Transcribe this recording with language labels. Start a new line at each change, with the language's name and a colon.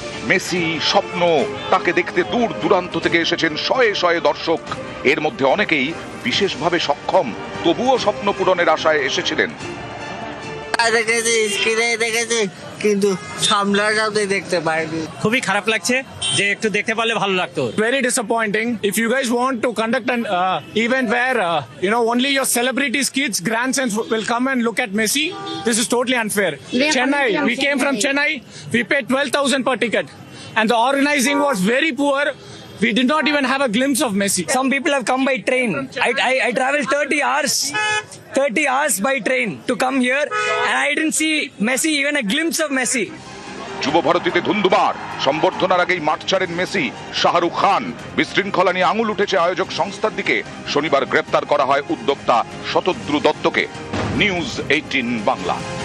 Bangla: Messi স্বপ্ন, তাকে দেখতে দূর দূরান্ত থেকে এসেছেন শয়ে শয়ে দর্শক। এর মধ্যে অনেকেই বিশেষভাবে সক্ষম, তবুও স্বপ্ন পূরণের আশায় এসেছিলেন। দেখেছি, স্ক্রিনে দেখেছি, কিন্তু সামলাটাও দেখতে পারিনি। খুবই খারাপ লাগছে, যে একটু দেখতে পারলে ভালো লাগতো।
English: Very disappointing. If you guys want to conduct an event where only your celebrities, kids, grandsons will come and look at Messi, this is totally unfair. Chennai, we came from Chennai. We paid 12,000 per ticket, and the organizing was very poor. We did not even have a glimpse of Messi. Some people have come by train. I traveled 30 hours by train to come here, and I didn't see Messi, even a glimpse of Messi.
Bangla: যুব ভারতীতে ধুন্ধুমার, সম্বর্ধনার আগেই মাঠ ছাড়েন Messi. Shahrukh Khan, বিশৃঙ্খলা নিয়ে আঙুল উঠেছে আয়োজক সংস্থার দিকে। শনিবার গ্রেপ্তার করা হয় উদ্যোক্তা শতদ্রু দত্তকে। নিউজ 18 বাংলা।